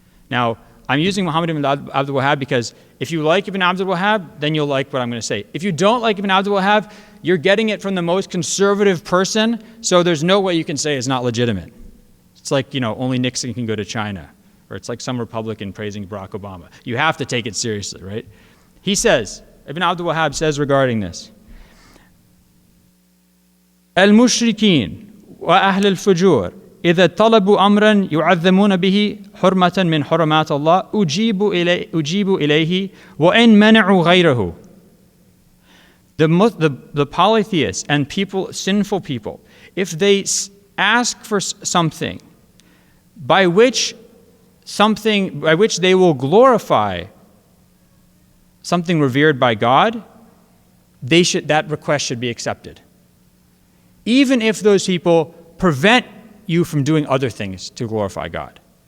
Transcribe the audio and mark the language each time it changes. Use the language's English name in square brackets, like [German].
[English] Now, I'm using Muhammad ibn Abdul Wahhab because if you like Ibn Abdul Wahhab, then you'll like what I'm going to say. If you don't like Ibn Abdul Wahhab, you're getting it from the most conservative person, so there's no way you can say it's not legitimate. It's like, only Nixon can go to China, or it's like some Republican praising Barack Obama. You have to take it seriously, right? [Arabic] He says, Ibn Abdul Wahhab says regarding this, Al-Mushrikeen wa Ahl al-Fujur إذا طلبوا أمرا يعظمون به حرمة من حرمات الله أجيبوا إليه وإن منعوا غيره. [English] The polytheists and sinful people, if they ask for something by which they will glorify something revered by God, that request should be accepted, even if those people prevent you from doing other things to glorify God.